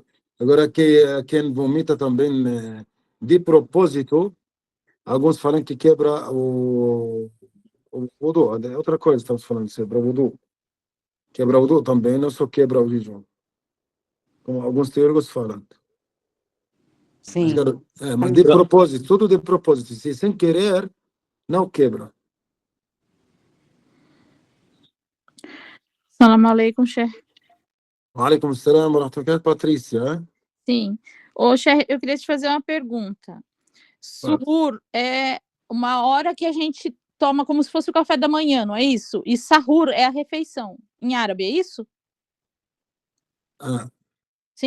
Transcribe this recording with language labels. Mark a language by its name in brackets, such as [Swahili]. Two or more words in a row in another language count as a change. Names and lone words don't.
[Portuguese] Agora, quem vomita também de propósito, alguns falam que quebra o wudu. É outra coisa, estamos falando, quebra o wudu. Quebra o wudu também, não só quebra o jejum. Como alguns teólogos falam. Sim. Mas de propósito, tudo de propósito. Se sem querer, não quebra. [Arabic] سلام عليكم, Cher. عليكم السلام ورحمة الله. [Portuguese] Patrícia, Sim. Ô, Cher, eu queria te fazer uma pergunta. Suhur é uma hora que a gente toma como se fosse o café da manhã, não é isso? E sahur é a refeição. Em árabe, é isso? Sim?